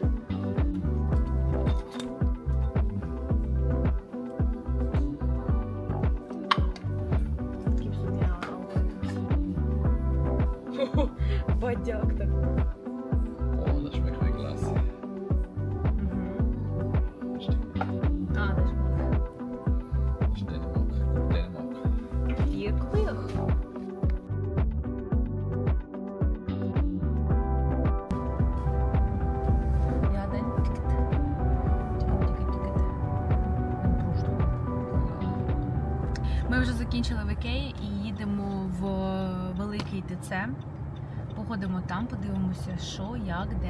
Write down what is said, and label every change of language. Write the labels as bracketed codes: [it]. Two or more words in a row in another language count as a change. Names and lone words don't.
[de] Gibst du mir auch? Бодяк так. Oh, das schmeckt wie Glas. А, das Dänemark. Dänemark. Wirklich? Ja, dann [uk] Ми вже закінчили в Ікеї і їдемо в великий ТЦ. Походимо там, подивимося, що, як, де.